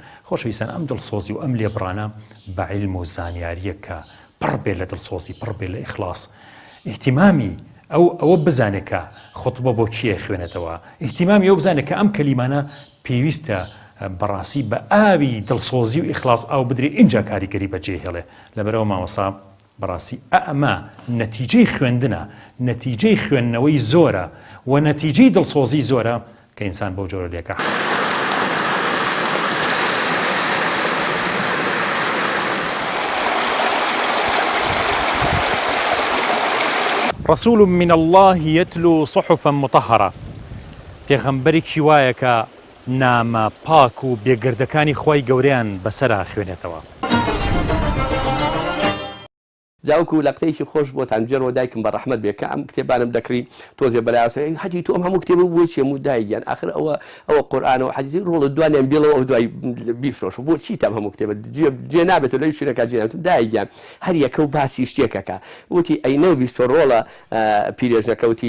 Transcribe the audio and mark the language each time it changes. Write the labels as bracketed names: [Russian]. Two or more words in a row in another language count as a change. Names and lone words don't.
[Central Kurdish] خۆشەویستان ئەم دڵسۆزی و ئەم لێبڕانە بە عیلم و زانیاریە کە پڕ بێ لە دڵسۆزی پڕ بێ لە ئیخلاص، ئیهتیمامی ئەوە بزانێت کە خوتبە بۆ کێ خوێنێتەوە، ئیهتیمامی ئەو بزانێت کە ئەم کەلیمانە پێویستە بەڕاستی بە ئاوی دڵسۆزی و ئیخلاص ئاو بدرێت اینجا کاریگەری بەجێ هێڵێ. لەبەرەوە مامۆسا بەڕاستی ئەمە نەتیجەی خوێندنە، نەتیجەی خوێندنەوەی زۆرە و نەتیجەی دڵسۆزی زۆرە کە ئینسان بەو جۆرە لێکە. [Arabic] رسول من الله يتلو صحفا مطهرة [Central Kurdish] پێغەمبەرێکی وایە کە نامە پاک و بێگردەکانی خۆی گەورەیان بەسەرا خوێنێتەوە. جاوکو لە قسەیەکی خۆش بۆتان بجێڕەوە دایکم بە ڕەحمەت بێ کە ئەم کتێبانم دەکڕی تۆزێ بەلایەوە حەجی تۆ ئەم هەموو کتێب بۆ چێم و دایگیان ئاخر ئەوە قورئانەوە حەجی ڕۆڵە دوانیان بێڵەوە ئەو دوای بیفرۆشە بۆ چی تام هەموو کتێبە جێ نابێتەوە لەو شوێنەکە جێنێت دایگیان هەر یەکە و باسی شتێکەکە وتی ئەی نەبیستۆ ڕۆڵە پیرێژنەکەوتی